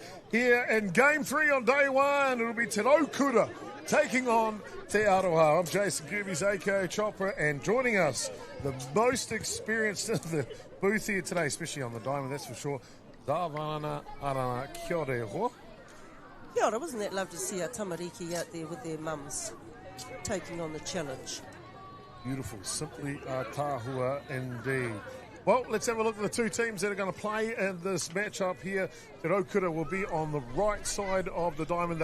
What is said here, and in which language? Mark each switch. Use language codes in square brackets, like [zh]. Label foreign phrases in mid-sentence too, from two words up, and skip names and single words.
[en] Here in Game 3 on day one, it'll be Te Raukura taking on Te Aroha. I'm Jason Gerbes, aka Chopper, and joining us, the most experienced in the booth here today, especially on the diamond, that's for sure, Zawana Arana. [mi] Kia ora, ho. Kia ora, [en] wasn't that lovely to see our tamariki out there with their mums taking on the challenge? Beautiful, simply tahua indeed. Well, let's have a look at the two teams that are going to play in this matchup here. Te Raukura will be on the right side of the diamond.